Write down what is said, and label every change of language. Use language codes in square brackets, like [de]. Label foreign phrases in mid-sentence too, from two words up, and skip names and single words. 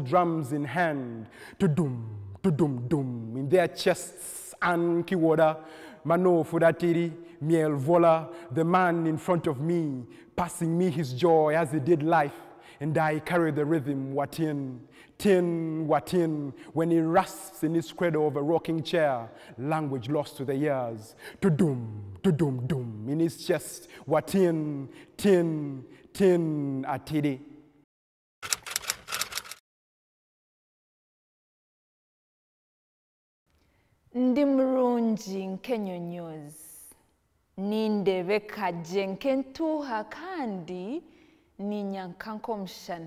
[en] drums in hand, tudum, tudum dum, in their chests, and kiwoda, mano fudatiri, miel vola, the man in front of me, passing me his joy as he did life, and I carry the rhythm, watin, tin, watin, when he rasps in his cradle of a rocking chair, language lost to the years, tudum, dum, in his chest, watin, tin, tin, atidi. [nyn] Ndi murungi nk'ennyonyozi, nindebe kajje nk'entuuha kandi ninyanka nk'omushana.